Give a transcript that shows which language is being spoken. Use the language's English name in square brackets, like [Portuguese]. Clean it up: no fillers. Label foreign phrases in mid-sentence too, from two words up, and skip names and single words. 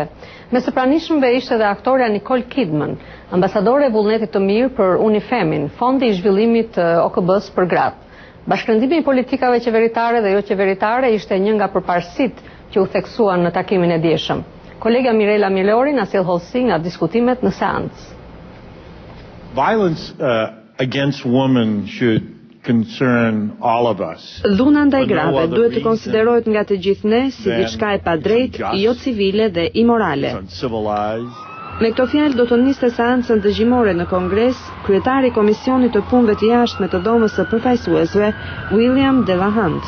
[Albanian] Me së pranishmëve ishte edhe aktoreja Nicole Kidman, ambasadore e vullnetit të mirë për UNIFEM-in, fondi i zhvillimit të OKB-s për gratë. Bashkëndimi i politikave qeveritare dhe jo qeveritare ishte një nga përparësitë që u theksuan në takimin e dieshëm. Kolega Mirela Milori na sjell hollësi nga diskutimet në seancë. [English] Violence against women should concern all of us. [Albanian] Dhuna ndaj grave duhet të konsiderohet nga të gjithë ne si diçka e padrejtë, jo civile dhe imorale. Me këto fjalë do të niste seancën dëgjimore në Kongres, kryetari i Komisionit të Punëve të Jashtme të Dhomës së Përfaqësuesve, William Delahunt.